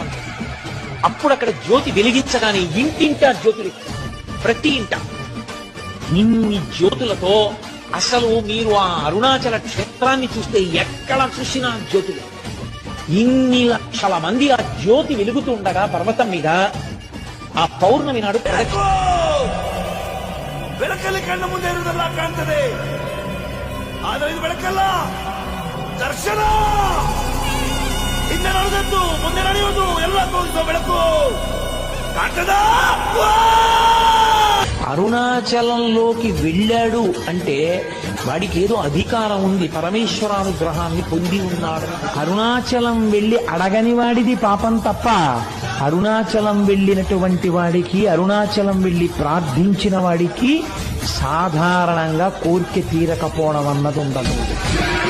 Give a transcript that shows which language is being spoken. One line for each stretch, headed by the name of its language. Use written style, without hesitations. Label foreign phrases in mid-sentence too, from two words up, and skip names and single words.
Telugu: అప్పుడు అక్కడ జ్యోతి వెలిగించగానే ఇంటింటా జ్యోతులు, ప్రతి ఇంట ఇన్ని జ్యోతులతో అసలు మీరు ఆ అరుణాచల క్షేత్రాన్ని చూస్తే ఎక్కడ చూసినా జ్యోతులు. ఇన్ని లక్షల మంది ఆ జ్యోతి వెలుగుతుండగా పర్వతం మీద ఆ పౌర్ణమి నాడు
Kannada: ಬೆಳಕಲ್ಲಿ ಕಣ್ಣ ಮುಂದೆ ಇರುವುದಲ್ಲ ಕಾಣ್ತದೆ, ಆದರೆ ಇದು ಬೆಳಕಲ್ಲ, ದರ್ಶನ. ಹಿಂದೆ ನಡೆದದ್ದು ಮುಂದೆ ನಡೆಯುವುದು ಎಲ್ಲ ತೋರಿಸುವ ಬೆಳಕು ಕಾಣ್ತದಾ?
Telugu: అరుణాచలంలోకి వెళ్ళాడు అంటే వాడికి ఏదో అధికారం ఉంది, పరమేశ్వరానుగ్రహాన్ని పొంది ఉన్నాడు. అరుణాచలం వెళ్ళి అడగని వాడిది పాపం తప్ప, అరుణాచలం వెళ్ళినటువంటి వాడికి, అరుణాచలం వెళ్ళి ప్రార్థించిన వాడికి సాధారణంగా కోరిక తీరకపోవడం అన్నది ఉండదు.